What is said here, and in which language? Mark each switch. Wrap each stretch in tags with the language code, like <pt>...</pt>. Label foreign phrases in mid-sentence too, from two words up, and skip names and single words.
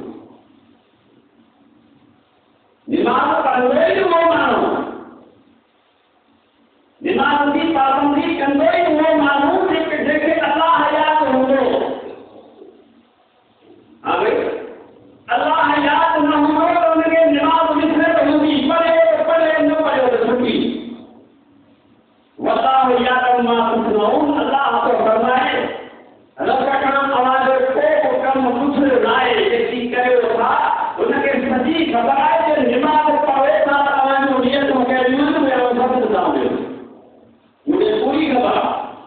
<sd>निमाज़ पढ़ंदो ई उहो माण्हू, निमाज़ जी पाबंदी कंदो ई उहो माण्हू जेके अल्लाह यादि हूंदो। हाणे अल्लाह यादि न हूंदो त हुनखे निमाज़ विसरे हूंदी, पढ़े न पढ़ियो त छुटी।</sd> <ar>والله يعلم ما تصنعون,</ar> <sd>अल्लाह तो फरमाए रब खां तव्हांजो को कमु कुझु न आहे जेकी करियो था, हुनखे सॼी ख़बर आहे त निमाज़ पढ़े था तव्हांजो नियत कहिड़ियूं आहिनि, उहे सभु ॿुधायो, मूंखे पूरी ख़बर आहे।</sd>